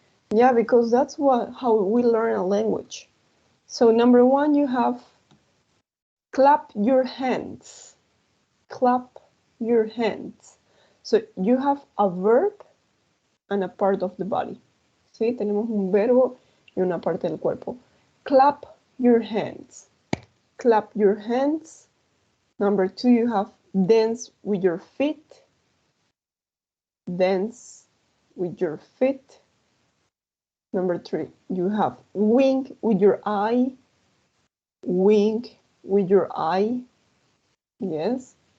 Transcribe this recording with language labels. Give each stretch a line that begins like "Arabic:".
English: Yeah, because that's how we learn a language. So number 1, you have clap your hands. Clap your hands. So you have a verb and a part of the body.
Spanish: ¿Sí? Tenemos un verbo y una parte del cuerpo.
English: Clap your hands. Clap your hands. Number 2, you have dance with your feet. Dance with your feet. Number 3, you have wink with your eye. Wink with your eye. Yes.